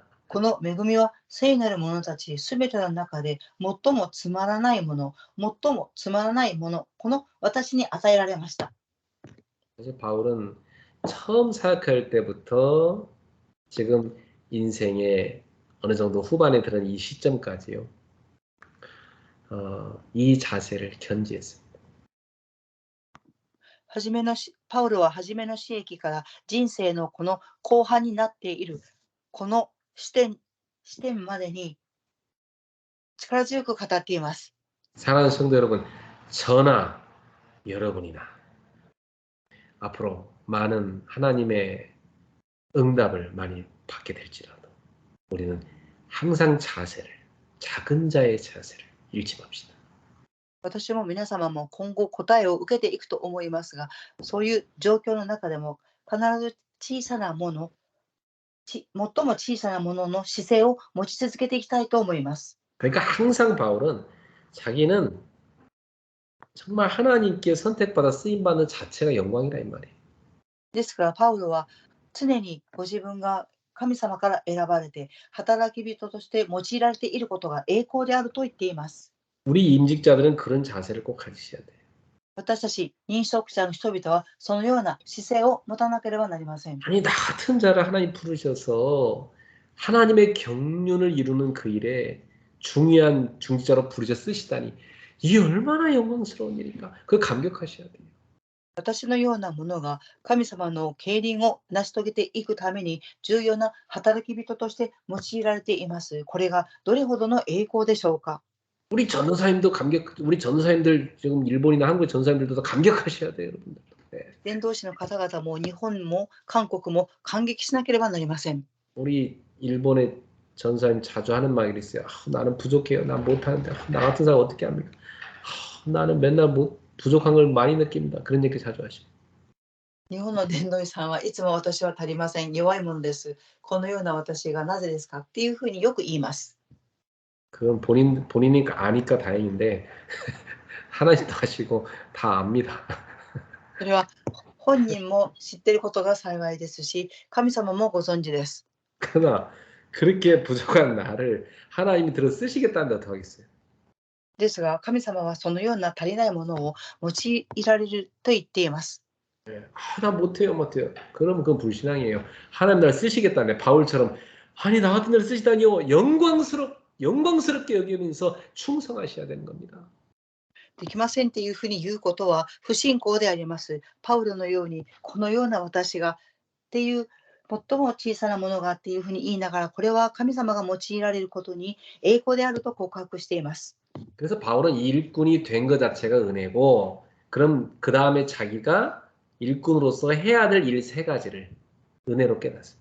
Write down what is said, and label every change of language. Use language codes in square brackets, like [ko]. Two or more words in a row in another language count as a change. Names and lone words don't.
[ja] この恵みは聖なる者たちすべての中で最もつまらないもの、最もつまらないもの、この私に与えられました。 [ko] 사실 바울은 처음 사역할 때부터 지금 인생의 어느 정도 후반에 들은 이 시점까지요. 이 자세를 견지했습니다. [ja] パウロは初めの刺激から人生のこの後半になっているこの視点までに力強く語っています。 [ko] 사랑하는 성도 여러분, 저나 여러분이나 앞으로 많은 하나님의 응답을 많이 받게 될지라도 우리는 항상 자세를, 작은 자의 자세를 잃지 맙시다. [ja] 私も皆様も今後答えを受けていくと思いますが、そういう状況の中でも必ず小さなもの、最も小さなものの姿勢を持ち続けていきたいと思います。 [ko] 그러니까 항상 바울은 자기는 정말 하나님께 선택받아 쓰임받는 자체가 영광이라 이 말이에요. [ja] ですからパウロは常にご自分が神様から選ばれて働き人として用いられていることが栄光であると言っています。 [ko] 우리 임직자들은 그런 자세를 꼭 가지셔야 돼요. [ja] 私たち認職者の人々はそのような姿勢を持たなければなりません。 [ko] 아니 나 같은 자를 하나님 부르셔서 하나님의 경륜을 이루는 그 일에 중요한 중직자로 부르셔 쓰시다니 이게 얼마나 영광스러운 일인가. 그걸 감격하셔야 돼요. [ja] 私のようなものが神様の経輪を成し遂げていくために重要な働き人として用いられています。これがどれほどの栄光でしょうか。 [ko] 우리 전도사님도 우리 전도사님들 지금 일본이나 한국의 전도사님들도 감격하셔야 돼요, 여러분들. 네. [ja] 伝道師の方々も日本も韓国も感激しなければなりません。 [ko] 우리 일본의 전사님 자주 하는 말이 있어요. 나는 부족해요. 난 못하는데 나 같은 사람 어떻게 합니까? 나는 맨날 부족한 걸 많이 느낍니다. 그런 얘기 자주 하시고. [ja] 日本の伝道師さんはいつも私は足りません。弱いものです。このような私がなぜですかっていうふうによく言います。 [ko] 그건 본인이 아니까 다행인데 하나님도 하시고 다 압니다. [ja] それは本人も知っていることが幸いですし、神様もご存知です。 [ko] 그러나 그렇게 부족한 나를 하나님이 들어 쓰시겠다는데 어떡하겠어요? [ja] ですが、神様はそのような足りないものを用いられると言っています。 [ko] 네. 나 못해요. 그러면 그건 불신앙이에요. 하나님 나를 쓰시겠다네. 바울처럼 아니 나 같은 나를 쓰시다니요. 영광스럽게 여기면서 충성하셔야 되는 겁니다. [ja] できませんっていうふうに言うことは不信仰であります。パウロのように、このような私がっていう、最も小さなものがっていうふうに言いながら、これは神様が用いられることに栄光であると告白しています。 [ko] 그래서 바울은 일꾼이 된 것 자체가 은혜고 그럼 그 다음에 자기가 일꾼으로서 해야 될 일 세 가지를 은혜로 깨닫습니다.